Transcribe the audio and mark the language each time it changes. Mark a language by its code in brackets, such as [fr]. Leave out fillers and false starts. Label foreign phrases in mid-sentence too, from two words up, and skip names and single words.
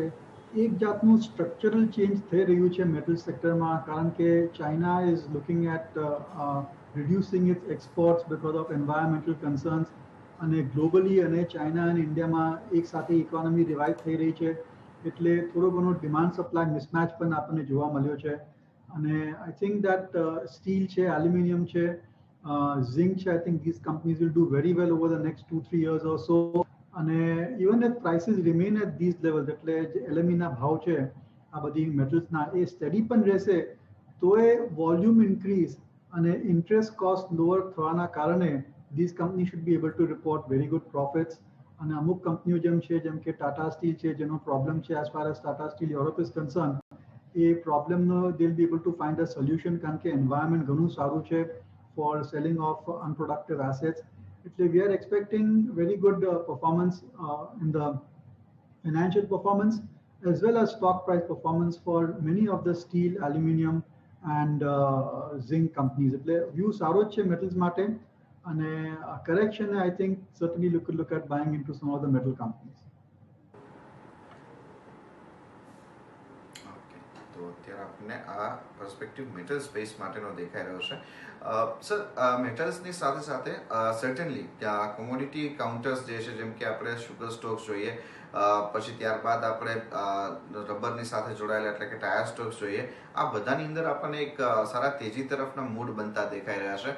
[gu] એક જાતનું [en] structural change [gu] થઈ રહ્યું છે મેટલ સેક્ટરમાં, કારણ કે [en] China is looking at reducing its exports because of environmental concerns. [gu] અને ગ્લોબલી અને ચાઇના અને ઇન્ડિયામાં એક સાથે [en] economy revive [gu] થઈ રહી છે, એટલે થોડો ઘણો [en] demand supply mismatch [gu] પણ આપણને જોવા મળ્યો છે. અને [en] I think that [gu] સ્ટીલ છે, એલ્યુમિનિયમ છે, ઝિંક છે, [en] I think these companies will do very well over the next 2-3 years or so. [gu] અને [en] even if prices remain at these levels, [gu] એટલે જે LME ના ભાવ છે આ બધી મેટલ્સના, એ સ્ટેડી પણ રહેશે, તો એ [en] volume increase [gu] અને [en] interest cost lower [gu] થવાના કારણે [en] these companies should be able to report very good profits. [gu] અને અમુક કંપનીઓ જેમ કે ટાટા સ્ટીલ છે જેનો પ્રોબ્લેમ છે [en] as far as Tata Steel Europe is concerned, [gu] એ પ્રોબ્લેમનો [en] they'll be able to find a solution [gu] કારણ કે environment ઘણું સારું છે [en] for selling of unproductive assets. એટલે we are expecting very good performance in the financial performance as well as stock price performance for many of the steel, aluminum and zinc companies. [gu] એટલે વ્યૂ સારો જ છે metals માટે અને [en] correction I think certainly you could look at buying into some of the metal companies. [gu] ઓકે, તો અત્યારે આપણને આ પર્સપેક્ટિવ મેટલ સ્પેસ માટેનો દેખાઈ રહ્યો છે. સર, મેટલ્સની સાથે સાથે સર્ટનલી ત્યાં [en] commodity counters [gu] જે છે જેમ કે આપણે [en] sugar stocks [gu] જોઈએ, પછી ત્યારબાદ આપણે રબરની સાથે જોડાયેલા એટલે કે [en] tyre stocks [gu] જોઈએ, આ બધાની અંદર આપણને એક સારા તેજી તરફના મૂડ બનતા દેખાઈ રહ્યા છે.